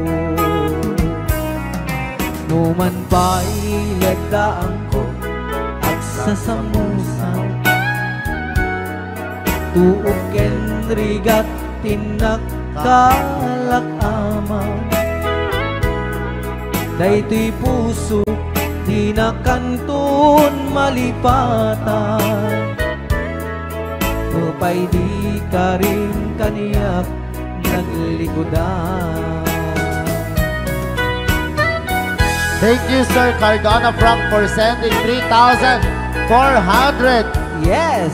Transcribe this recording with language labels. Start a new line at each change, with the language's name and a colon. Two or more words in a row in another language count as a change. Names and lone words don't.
Iloko: Numan pa'y ledaan ko at sasamusan, tuok ken rigat tinakkalak amang. Daytoy puso di na kanton malipatan, nupay di ka rin kaniyak naglikodan.
English: Thank you, Sir Cardona Frank, for sending 3,400 Yes!